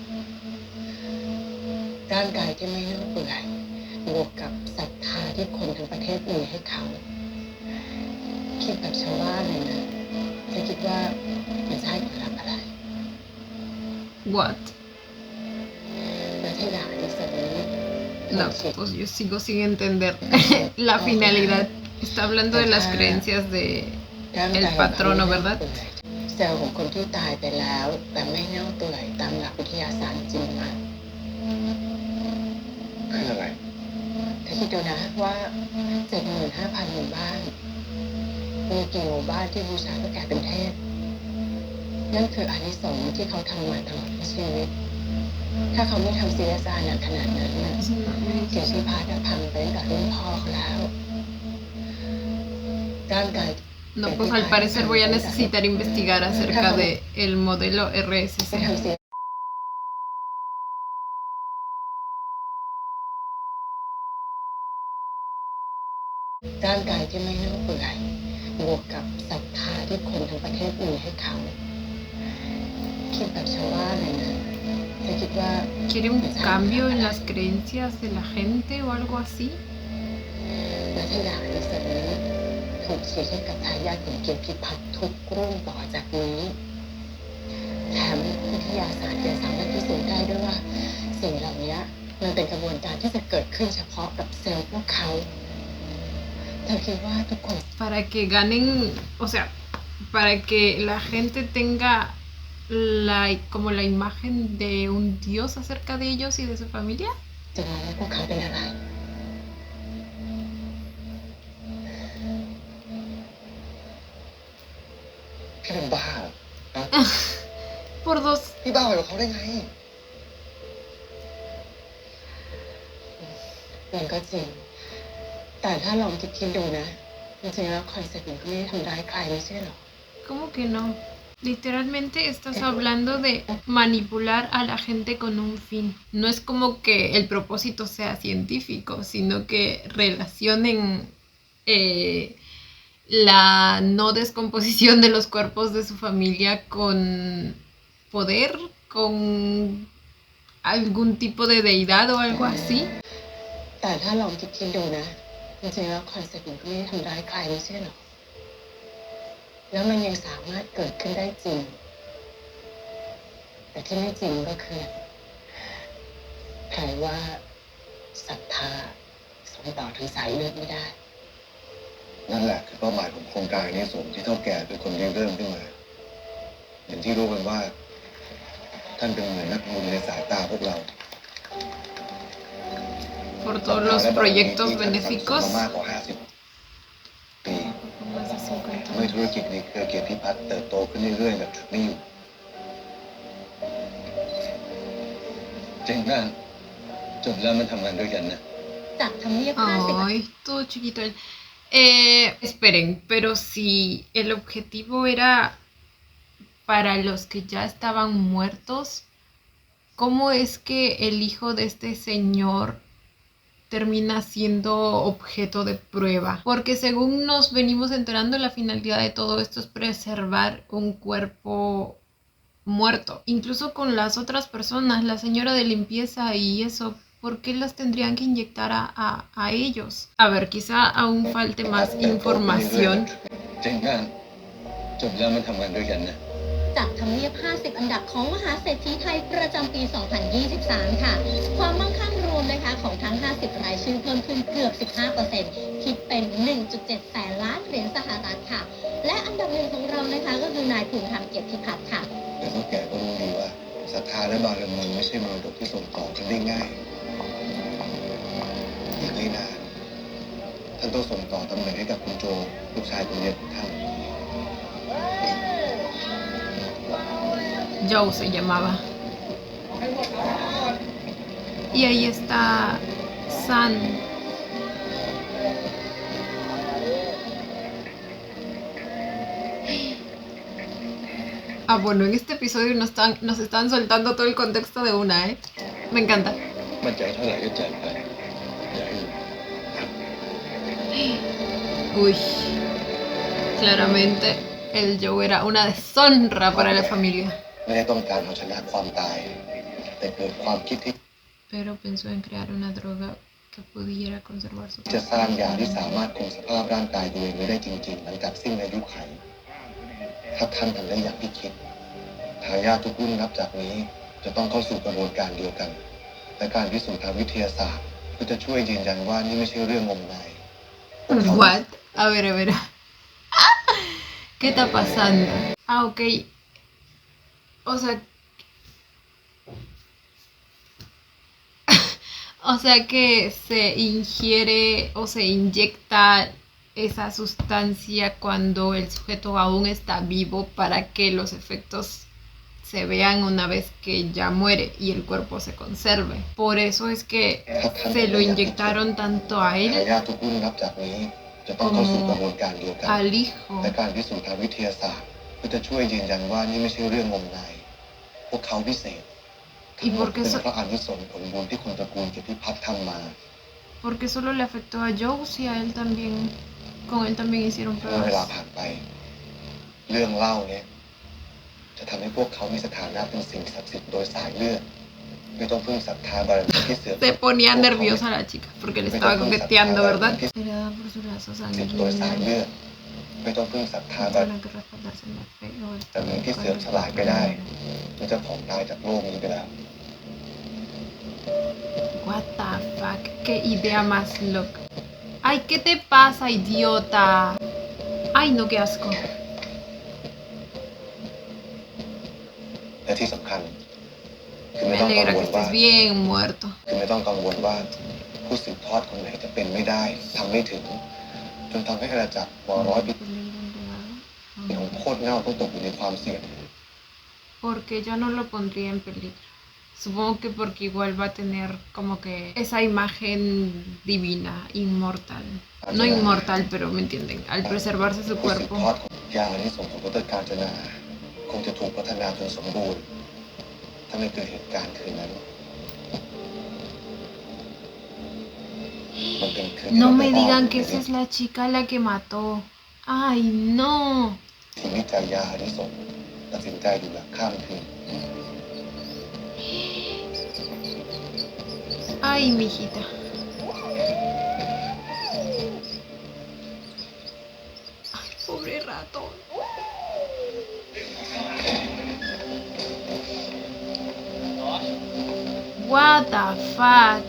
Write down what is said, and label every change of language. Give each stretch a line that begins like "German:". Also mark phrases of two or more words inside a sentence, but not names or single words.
Thai: ร่างกายที่ไม่เน่าเปื่อยบวกกับศรัทธาที่คนทั้งประเทศมีให้เขา คิดแบบชาวบ้านเลยนะจะคิดว่ามันจะให้ผลลัพธ์อะไร
English: What?
Thai: และที่หลายส่วนนี้
Spanish: No, pues yo sigo sin entender la finalidad. Está hablando de las creencias de
Thai: ร่างกาย
Spanish: el patrono, ¿verdad?
Thai: เซลล์ของคนที่ตายไปแล้ว แต่ไม่เน่าเปื่อยตามหลักวิทยาศาสตร์จริงมา คืออะไร ถ้าคิดดูนะว่า 75,000 หมู่บ้าน มีกี่หมู่บ้านที่บูชาพระแก่เป็นเทพ นั่นคืออานิสงส์ที่เขาทำมาตลอดทั้งชีวิต ถ้าเขาไม่ทำศีลศาสตร์หนักขนาดนั้นน่ะเกียรติพิพัฒน์พังไปตั้งแต่รุ่นพ่อเขาแล้ว ร่างกาย
Spanish: No, pues al parecer voy a necesitar investigar acerca de el modelo
Thai: ไม่ RSC. ทำศีลร่างกายที่ไม่เน่าเปื่อยบวกกับศรัทธาที่คนทั้งประเทศมีให้เขา คิดแบบชาวบ้านเลยนะจะคิดว่า
Spanish: ¿Quiere un cambio en las creencias de la gente o algo así?
Thai: และที่หลายส่วนนี้ถูกฉีดให้กับทายาทของเกียรติพิพัฒน์ทุกรุ่นต่อจากนี้แถมวิทยาศาสตร์ยังสามารถพิสูจน์ได้ด้วยว่าสิ่งเหล่านี้มันเป็นกระบวนการที่จะเกิดขึ้นเฉพาะกับเซลล์พวกเขาเธอคิดว่าทุกคน
Spanish: Para que ganen, o sea, para que la gente tenga como la imagen de un dios acerca de ellos y de su familia.
Thai: จะมองว่าพวกเขาเป็นอะไร พี่เป็นบ้าเหรอฮะ
Spanish: Por dos.
Thai: พี่บ้าไปกับเขาได้ไง มันก็จริง แต่ถ้าลองคิดดูนะ จริงๆแล้วคอนเซ็ปต์มันก็ไม่ได้ทำร้ายใครไม่ใช่หรอ
Spanish: ¿Cómo que no? Literalmente estás hablando de manipular a la gente con un fin. No es como que el propósito sea científico, sino que relacionen la no descomposición de los cuerpos de su familia con poder, con algún tipo de deidad o algo así.
Thai: แต่ถ้าลองคิดดูนะ จริงๆแล้วคอนเซ็ปต์มันก็ไม่ได้ทำร้ายใครไม่ใช่หรอ แล้วมันยังสามารถเกิดขึ้นได้จริง แต่ที่ไม่จริงก็คือใครว่าศรัทธาส่งต่อทางสายเลือดไม่ได้ นั่นแหละคือเป้าหมายของโครงการนี้สมที่เท่าแก่เป็นคนริเริ่มขึ้นมา อย่างที่รู้กันว่า ท่านเป็นเหมือนนักบุญในสายตาพวกเรา
Spanish: Por todos los proyectos benéficos.
Thai: มากกว่า 50 ปีทำให้ธุรกิจในเครือเกียรติพิพัฒน์เติบโตขึ้นเรื่อยๆแบบฉุดไม่อยู่ จริงนะจบแล้วมาทำงานด้วยกันนะ จากทำเนียบ50
Spanish: Ay, todo chiquito él. Esperen, pero si el objetivo era para los que ya estaban muertos, ¿cómo es que el hijo de este señor termina siendo objeto de prueba? Porque según nos venimos enterando, la finalidad de todo esto es preservar un cuerpo muerto. Incluso con las otras personas, la señora de limpieza y eso, ¿por qué las tendrían que inyectar a ellos? A ver, quizá aún falte más información.
Thai: จริงนะจบแล้วมาทำงานด้วยกันนะ จากทำเนียบ 50 อันดับของมหาเศรษฐีไทยประจำปี 2023 ค่ะ ความมั่งคั่งรวมนะคะของทั้ง 50 รายชื่อเพิ่มขึ้นเกือบ 15% คิดเป็น 1.7 แสนล้านเหรียญสหรัฐค่ะ และอันดับหนึ่งของเรานะคะก็คือนายภูมิธรรมเกียรติพิพัฒน์ค่ะ แต่เท่าแก่ก็รู้ดีว่าศรัทธาและบารมีไม่ใช่มรดกที่ส่งต่อกันได้ง่ายอีกไม่นานท่านต้องส่งต่อตำแหน่งให้กับคุณโจลูกชายคนเดียวของท่าน
Spanish: Joe se llamaba. Y ahí está San. Ah, bueno, en este episodio nos están soltando todo el contexto de una, ¿eh? Me encanta.
Thai: มั่นใจเท่าไหร่ก็จ่ายไปอย่าให้
Spanish: Uy, claramente el Joe era una deshonra para la familia.
Thai: ไม่ได้ต้องการเอาชนะความตาย แต่เกิดความคิดที่
Spanish: Pero pensó en crear una droga que pudiera conservar su
Thai: จะสร้างยาที่สามารถคงสภาพร่างกายตัวเองไว้ได้จริงๆหลังจากสิ้นอายุไขถ้าท่านทำได้อย่างที่คิดทายาททุกรุ่นนับจากนี้จะต้องเข้าสู่กระบวนการเดียวกัน และการพิสูจน์ทางวิทยาศาสตร์ก็จะช่วยยืนยันว่านี่ไม่ใช่เรื่องงมงายพวกเขา
English: What?
Spanish: A ver. ¿Qué está pasando? Ah, ok. O sea... o sea que se ingiere o se inyecta esa sustancia cuando el sujeto aún está vivo para que los efectos se vean una vez que ya muere y el cuerpo se conserve. Por eso es que se lo inyectaron tanto a
Thai: ทา
Spanish: él
Thai: ยาททุกรุ่นนับจากนี้จะต้องเข้าสู่กระบวนการเดียวกัน
Spanish: al hijo.
Thai: และการพิสูจน์ทางวิทยาศาสตร์ก็จะช่วยยืนยันว่านี่ไม่ใช่เรื่องงมงาย พวกเขาพิเศษ
Spanish: ¿Y por qué
Thai: เป็น so- เพราะอานิสงส์ผลบุญที่คนตระกูลเกียรติพัฒน์ทำมา
Spanish: ¿Por qué solo le afectó a Joe si a él también, con él también hicieron
Thai: เมื่อเวลา
Spanish: pruebas?
Thai: ผ่านไป เรื่องเล่าเนี่ยจะทำให้พวกเขามีสถานะเป็นสิ่งศักดิ์สิทธิ์โดยสายเลือดไม่ต้องพึ่งศรัทธาบารมีที่เสื่อม
Spanish: Se ponía nerviosa la chica porque le estaba coqueteando, ¿verdad? Heredada por su lazo
Thai: สิทธิ์โดยสายเลื
Spanish: sanguíneo.
Thai: อดไม่ต้องพึ่งศรัทธาบาร
Spanish: Tienen que respaldarse en la fe o el
Thai: แต่มีที่เสื่อมสลายไปได้มันจะผ่องตายจากโลกนี้ไปแล้ว
English: What the fuck?
Spanish: Qué idea más loca. Ay, ¿qué te pasa, idiota? Ay, no, qué asco.
Thai: และที่สำคัญคือ
Spanish: Me
Thai: ไม่ต้องกัง
Spanish: alegra
Thai: ว
Spanish: que
Thai: ลว่า
Spanish: estés bien muerto.
Thai: คือไม่ต้องกังวลว่าผู้สืบทอดคนไหนจะเป็นไม่ได้ทำไม่ถึง จนทำให้อาณาจักรวอร้อยปีของโคตรเง่าต้องตกอยู่ในความเสี่ยง
Spanish: Porque yo no lo pondría en peligro. Supongo que porque igual va a tener como que esa imagen divina, inmortal. No inmortal, pero me entienden. Al preservarse su
Thai: ผู้สืบ
Spanish: cuerpo.
Thai: ทอดของยาอานิสงส์ของพุทธกาญจนาคงจะถูกพัฒนาจนสมบูรณ์ถ้าไม่เกิดเหตุการณ์คืนนั้นมันเป็นคืนที่
Spanish: No
Thai: เรา
Spanish: me
Thai: ไปอ้อ
Spanish: digan
Thai: ม
Spanish: que esa es la chica la que mató. Ay, no.
Thai: ที่วิจัยยาอานิสงส์ตัดสินใจอยู่แบบข้ามคืน
Spanish: Ay, mijita. Ay, pobre ratón.
English: What the fuck?